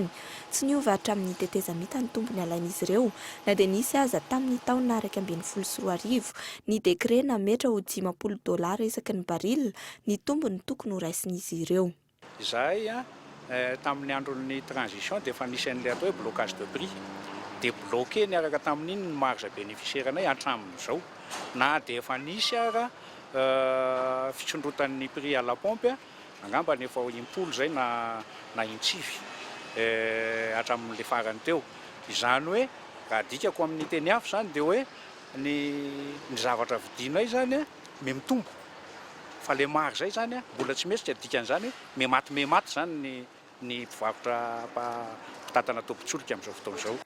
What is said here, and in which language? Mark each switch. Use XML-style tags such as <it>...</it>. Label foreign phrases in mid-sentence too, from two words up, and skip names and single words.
<mg>Tsy niova hatramin'ny tetezamita ny tombony alain'izy ireo na dia nisy aza tamin'ny taona 2024 ny dekre nametra ho $50 isaky ny baril ny tombony tokony ho raisin'izy ireo. Izahay tamin'ny andron'ny transition dia efa nisy an'ilay atao hoe</mg> <fr>blocage de prix</fr> <mg>dia bloqué niaraka tamin'iny ny</mg> <fr>marge bénéficiaire</fr> <mg>anay hatramin'izao na dia efa nisy ara fitsondrotan'ny</mg> <fr>prix à la pompe</fr> <mg>angamba ny efa impolo zay na intsify hatramin'le farany teo. Izany hoe raha dikako amin'ny teny hafa zany dia hoe ny zavatra vidinay zany me mitombo fa le maro zay zany mbola tsy mesitra dikan'izany me maty zany ny mpivarotra mpitatana tombotsolika amin'izao fotoana izao.</mg>